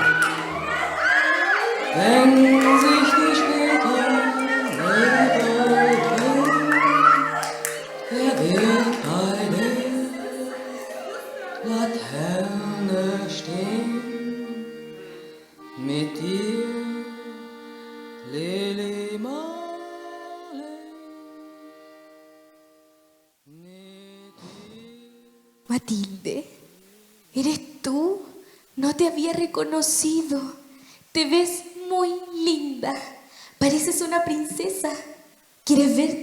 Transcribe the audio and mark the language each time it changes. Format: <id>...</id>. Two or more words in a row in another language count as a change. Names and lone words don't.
<de>Wenn sich die späten Nebel drehen, wer wird bei der Laterne stehen? Mit dir, Lili Marleen.</de> <es>Matilde, ¿eres tú? No te había reconocido. Te ves muy linda. Pareces una princesa. ¿Quieres verte?</es>